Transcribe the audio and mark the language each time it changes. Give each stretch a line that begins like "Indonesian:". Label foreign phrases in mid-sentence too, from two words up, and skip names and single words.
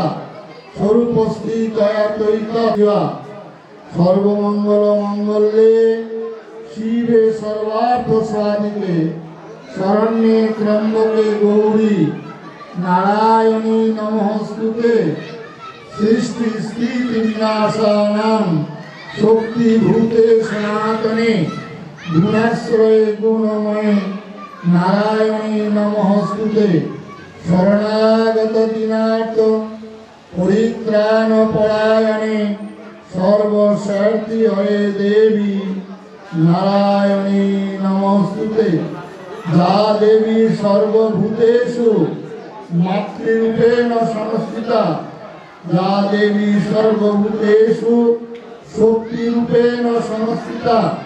Sanskrit: স্বরূপস্থিতয়া তৈতয়া সর্বমঙ্গল মঙ্গলে শিবে সর্বার্থ সাধিকে শরণ্যে ত্র্যম্বকে গৌরী নারায়ণী নমস্তুতে সৃষ্টি স্থিতি বিনাশানাং শক্তিভূতে সনাতনে গুণাশ্রয়ে গুণময়ে নারায়ণী নমস্তুতে শরণাগত দীনার্থ পরিত্রাণ পরায়ণে সর্বস্বার্থী হয়ে দেবী নারায়ণী নমস্তুতে। যা দেবী সর্বভূতেষু মাতৃরূপেণ সংস্থিতা, যা দেবী সর্বভূতেষু শক্তিরূপেণ সংস্থিতা।